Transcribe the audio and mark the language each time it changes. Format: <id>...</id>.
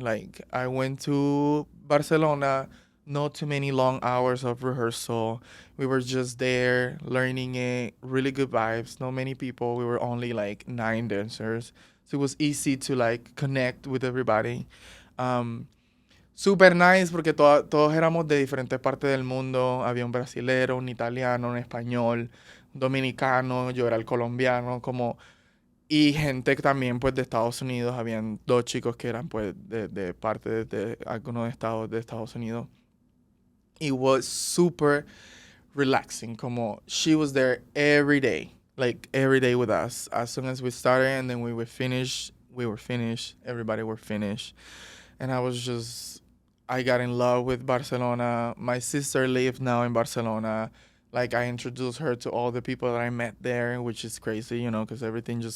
<en>Like I went to Barcelona, not too many long hours of rehearsal. We were just there learning it, really good vibes, not many people. We were only like 9 dancers. So it was easy to like connect with everybody.</en> <es>Um,</es> <en>Super nice</en> <es>porque todos éramos de diferentes partes del mundo. Había un brasilero, un italiano, un español, un dominicano, yo era el colombiano, y gente también pues de Estados Unidos. Habían 2 chicos que eran pues de parte de algunos estados de Estados Unidos.</es> <en>It was super relaxing. She was there every day, like every day with us. As soon as we started and then we were finished, everybody were finished. And I got in love with Barcelona. My sister lives now in Barcelona. Like I introduced her to all the people that I met there, which is crazy, because everything just</en>